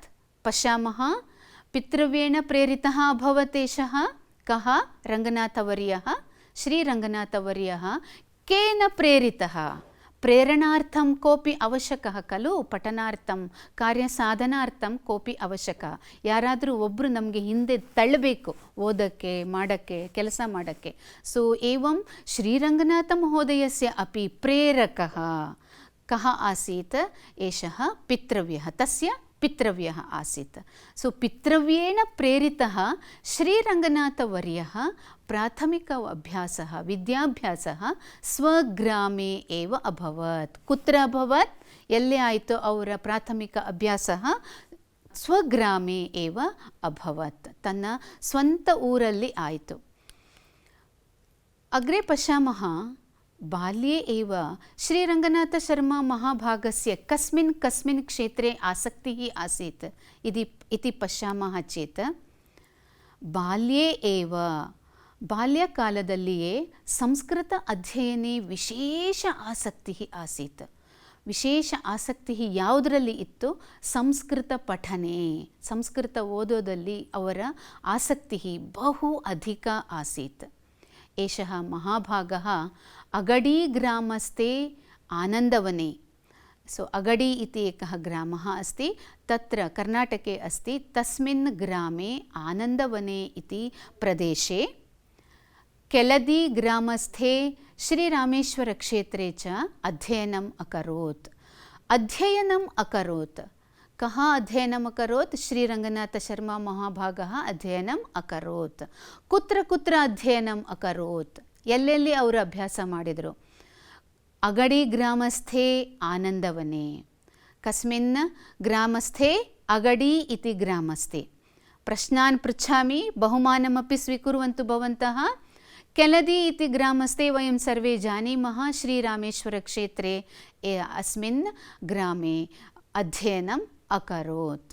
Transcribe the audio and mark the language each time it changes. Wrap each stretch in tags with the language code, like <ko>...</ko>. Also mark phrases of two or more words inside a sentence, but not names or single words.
<sa>पश्यामः। पितृव्येण प्रेरितः अभवत् एषः कः? रङ्गनाथवर्यः। श्रीरङ्गनाथवर्यः केन प्रेरितः? प्रेरणार्थं कोऽपि आवश्यकः खलु, पठनार्थं ಕಾರ್ಯಸಾಧನಾರ್ಥಂ ಕೋಪಿ ಅವಶ್ಯಕ.</sa> <kn>ಯಾರಾದರೂ ಒಬ್ಬರು ನಮಗೆ ಹಿಂದೆ ತಳ್ಳಬೇಕು ಓದಕ್ಕೆ, ಮಾಡೋಕ್ಕೆ, ಕೆಲಸ ಮಾಡೋಕ್ಕೆ.</kn> <sa>ಸೊ ಏವಂ ಶ್ರೀರಂಗನಾಥ ಮಹೋದಯಸ್ಯ ಅಪಿ ಪ್ರೇರಕः कः आसीत्? एषः पितृव्यः, तस्य पितृव्यः आसीत्. सो पितृव्येण प्रेरितः श्रीरङ्गनाथवर्यः प्राथमिक अभ्यासः, विद्याभ्यासः स्वग्रामे एव अभवत्. कुत्र अभवत्?</sa> <kn>ಎಲ್ಲೆ ಆಯಿತು ಅವರ ಪ್ರಾಥಮಿಕ ಅಭ್ಯಾಸः?</kn> <sa>ಸ್ವಗ್ರಾಮೇ एव अभवत्.</sa> <kn>ತನ್ನ ಸ್ವಂತ ಊರಲ್ಲಿ ಆಯಿತು.</kn> <sa>अग्रे पश्यामः, बाल्ये एव श्रीरङ्गनाथशर्ममहाभागस्य कस्मिन् क्षेत्रे आसक्तिः आसीत् इति पश्यामः चेत्, बाल्ये एव, बाल्यकालदಲ್ಲಿಯೇ संस्कृत अध्ययने विशेष आसक्तिः आसीत्.</sa> <kn>ವಿಶೇಷ ಆಸಕ್ತಿ ಯಾವುದರಲ್ಲಿ ಇತ್ತು? ಸಂಸ್ಕೃತ ಪಠನೆ, ಸಂಸ್ಕೃತ ಓದೋದಲ್ಲಿ ಅವರ ಆಸಕ್ತಿ ಬಹು ಅಧಿಕ ಆಸೀತ್.</kn> <sa>एषः महाभागः अगडी ग्रामस्थे आनन्दवने. सो अगडी इति एकः ग्रामः अस्ति, तत्र कर्नाटके अस्ति. तस्मिन् ग्रामे आनन्दवने इति प्रदेशे केलदी ग्रामस्थे श्रीरामेश्वरक्षेत्रे च अध्ययनम् अकरोत्. कः अध्ययनम् अकरोत्? श्रीरङ्गनाथशर्ममहाभागः अध्ययनम् अकरोत्. कुत्र अध्ययनम् अकरोत्?</sa> <kn>ಎಲ್ಲೆಲ್ಲಿ ಅವರು ಅಭ್ಯಾಸ ಮಾಡಿದರು?</kn> <sa>अगडी ग्रामस्थे आनन्दवने. कस्मिन् ग्रामस्थे? अगडी इति ग्रामस्थे. प्रश्नान् पृच्छामि, बहुमानमपि स्वीकुर्वन्तु भवन्तः. केलदी इति ग्रामस्थे वयं सर्वे जानीमः, श्रीरामेश्वरक्षेत्रे अस्मिन् ग्रामे अध्ययनम् अकरोत्.</sa>